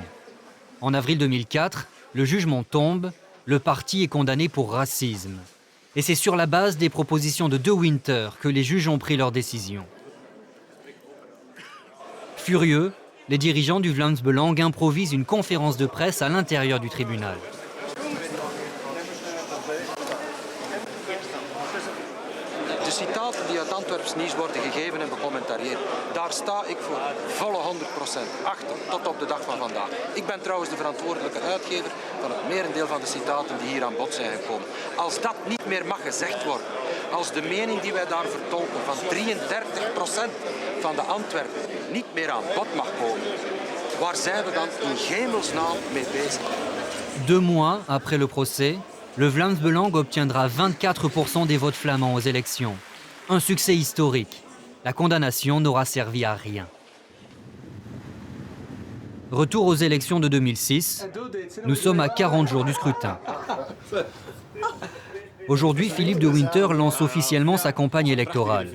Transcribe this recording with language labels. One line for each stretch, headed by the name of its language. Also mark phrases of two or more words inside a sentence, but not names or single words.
French: En avril 2004, le jugement tombe, le parti est condamné pour racisme. Et c'est sur la base des propositions de De Winter que les juges ont pris leur décision. Furieux, les dirigeants du Vlaams Belang improvisent une conférence de presse à l'intérieur du tribunal.
Dutch: De citaten die uit Antwerps nieuws worden gegeven en becommentarieerd, daar sta ik voor volle 100% achter, tot op de dag van vandaag. Ik ben trouwens de verantwoordelijke uitgever van het merendeel van de citaten die hier aan bod zijn gekomen. Als dat niet meer mag gezegd worden, als de mening die wij daar vertolken van 33% van de Antwerpen niet meer aan bod mag komen, waar zijn we dan in hemelsnaam mee bezig?
French: 2 mois après le procès, le Vlaams Belang obtiendra 24% des votes flamands aux élections. Un succès historique. La condamnation n'aura servi à rien. Retour aux élections de 2006. Nous sommes à 40 jours du scrutin. Aujourd'hui, Philippe de Winter lance officiellement sa campagne électorale.